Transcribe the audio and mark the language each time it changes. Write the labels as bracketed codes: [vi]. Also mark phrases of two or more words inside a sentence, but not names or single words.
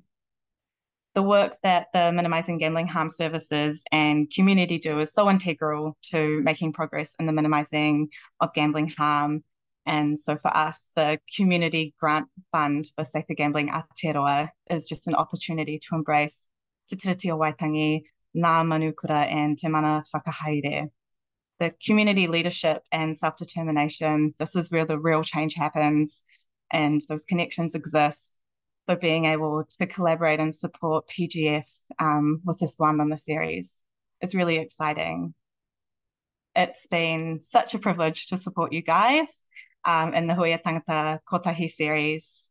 [en] The work that the Minimising Gambling Harm Services and community do is so integral to making progress in the minimising of gambling harm. And so for us, the Community Grant Fund for Safer Gambling Aotearoa is just an opportunity to embrace te tiriti o waitangi, [mi] ngā manukura, [en] and [mi] te mana whakahaere. [en] The community leadership and self-determination, this is where the real change happens and those connections exist. So being able to collaborate and support PGF with this one on the series is really exciting. It's been such a privilege to support you guys in the Huia Tāngata Kōtahi series.